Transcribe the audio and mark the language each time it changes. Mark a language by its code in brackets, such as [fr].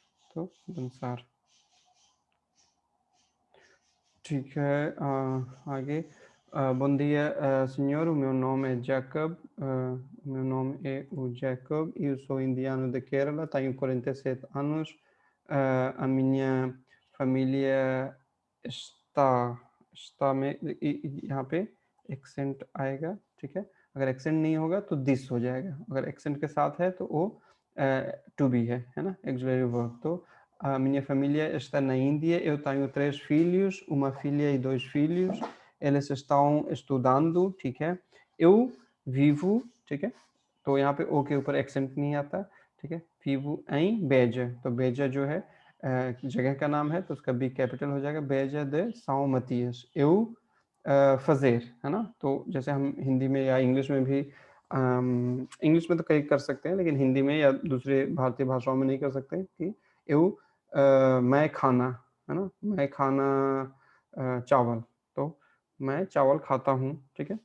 [hi] तो dançar, ठीक है। [pt] आगे, bom dia, senhor, o meu nome é Jacob, o meu nome é o Jacob, eu sou indiano de Kerala, tenho 47 anos, a minha família está [hi] में यहाँ पे accent आएगा, ठीक है। अगर एक्सेंट नहीं होगा तो दिस हो जाएगा, अगर एक्सेंट के साथ है तो वो टू बी है ना, एक्सिलरी वर्ब। [pt] तो a minha família está na Índia, eu tenho 3 filhos, uma filha e 2 filhos, eles estão estudando, [hi] ठीक है। [pt] eu vivo, [hi] ठीक है। तो यहाँ पे ओ के ऊपर एक्सेंट नहीं आता, ठीक है। [pt] vivo em Beja, [hi] तो बेजा जो है जगह का नाम है तो उसका बी कैपिटल हो जाएगा, बेजा [pt] de São Matias। [hi] eu fazer, है ना। तो जैसे हम हिंदी में या इंग्लिश में भी, इंग्लिश में तो कई कर सकते हैं, लेकिन हिंदी में या दूसरे भारतीय भाषाओं में नहीं कर सकते कि eu मैं खाना, है ना, मैं खाना चावल, तो मैं चावल खाता हूँ, ठीक है।